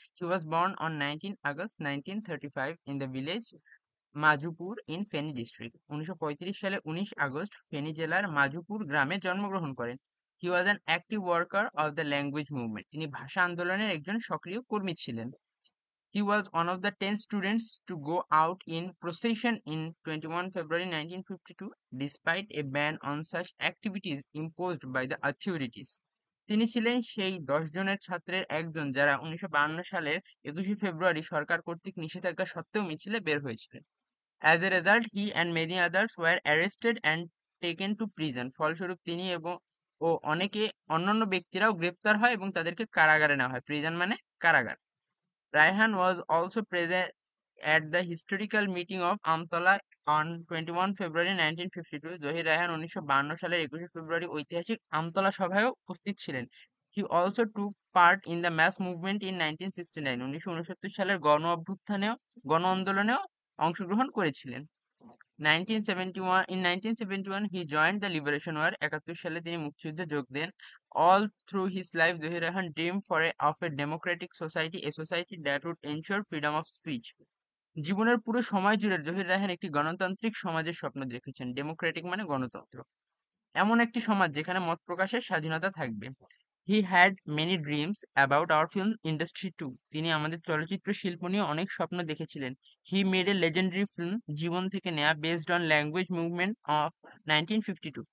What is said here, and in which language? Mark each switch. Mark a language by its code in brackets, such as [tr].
[en] He was born on 19 August 1935 in the village Majupur in Feni district. [bn] 1935 সালে 19 August Feni জেলার মাজুপুর গ্রামে জন্মগ্রহণ করেন। [en] He was an active worker of the language movement. [bn] তিনি ভাষা আন্দোলনের একজন সক্রিয় কর্মী ছিলেন। [en] He was one of the 10 students to go out in procession in 21 February 1952, despite a ban on such activities imposed by the authorities. [bn] তিনি ছিলেন সেই 10 জনের ছাত্রের একজন যারা 1952 সালের 21শে ফেব্রুয়ারি সরকার কর্তৃক নিষেধাজ্ঞা সত্ত্বেও মিছিলে বের হয়েছিলেন। [en] As a result, he and many others were arrested and taken to prison. [bn] ফলস্বরূপ তিনি এবং অনেকে অন্যান্য ব্যক্তিরাও গ্রেপ্তার হয় এবং তাদেরকে কারাগারে নেওয়া হয়। প্রিজন মানে কারাগার। [en] Raihan was also present at the historical meeting of Amtala on 21 February 1952. [bn] Zahir Raihan 1952 সালের 21শে ফেব্রুয়ারি ঐতিহাসিক আমতলা সভায়ও উপস্থিত ছিলেন। [en] He also took part in the mass movement in 1969. [bn] 1969 সালের গণ আন্দোলনেও অংশগ্রহণ করেছিলেন। [en] 1971 In 1971, he joined the Liberation War. [bn] 71 সালে তিনি মুক্তিযুদ্ধে যোগ দেন। [en] All through his life, Zahir Rahan dreamed of a democratic society, a society that would ensure freedom of speech. [bn] জীবনের পুরো সময় জুড়ে জহির রায়হান একটি গণতান্ত্রিক সমাজের স্বপ্ন দেখেছেন। ডেমোক্রেটিক মানে গণতন্ত্র, এমন একটি সমাজ যেখানে মত প্রকাশের স্বাধীনতা থাকবে। [en] He had many dreams about our film industry too. [bn] তিনি আমাদের চলচ্চিত্র শিল্প নিয়ে অনেক স্বপ্ন দেখেছিলেন। [en] He made a legendary film, জীবন থেকে নেয়া, based on language movement of 1952।